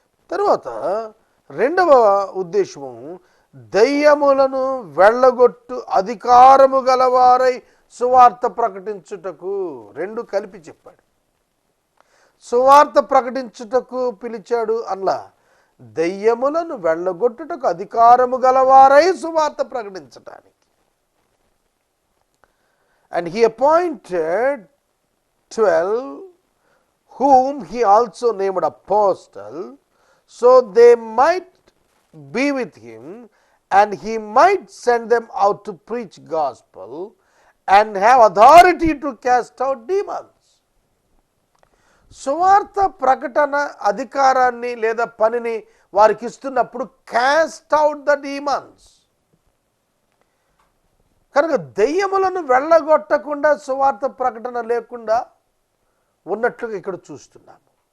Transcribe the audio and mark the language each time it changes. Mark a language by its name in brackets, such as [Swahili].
[Telugu] తరువాత రెండవ ఉద్దేశము, దయ్యములను వెళ్ళగొట్టు అధికారము గలవారై సువార్త ప్రకటించుటకు. రెండు కలిపి చెప్పాడు. సువార్త ప్రకటించుటకు పిలిచాడు అలా, దయ్యములను వెళ్ళగొట్టుటకు అధికారము గలవారై సువార్త ప్రకటించటానికి. [English] And he appointed 12 whom he also named apostle, so they might be with him and he might send them out to preach gospel and have authority to cast out demons. [Telugu] సువార్త ప్రకటన అధికారాన్ని లేదా పనిని వారికి ఇస్తున్నప్పుడు [English] Cast out the demons. [Telugu] కనుక దెయ్యములను వెళ్ళగొట్టకుండా సువార్త ప్రకటన లేకుండా ఉన్నట్లుగా ఇక్కడ చూస్తున్నాము.